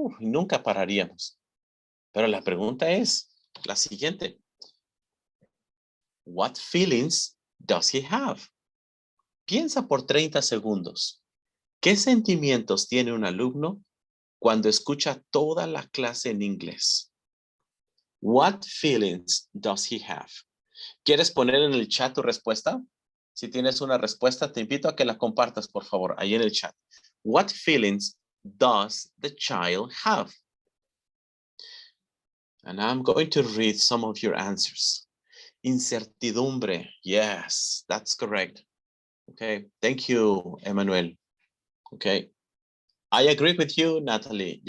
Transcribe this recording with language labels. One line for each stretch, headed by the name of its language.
Spanish: Nunca pararíamos. Pero la pregunta es la siguiente.
English: What feelings does he have?
Spanish: Piensa por 30 segundos. ¿Qué sentimientos tiene un alumno cuando escucha toda la clase en inglés?
English: What feelings does he have?
Spanish: ¿Quieres poner en el chat tu respuesta? Si tienes una respuesta, te invito a que la compartas, por favor, ahí en el chat.
English: What feelings does the child have? And I'm going to read some of your answers. Incertidumbre. Yes, that's correct. Okay, thank you, Emmanuel. Okay, I agree with you, Natalie.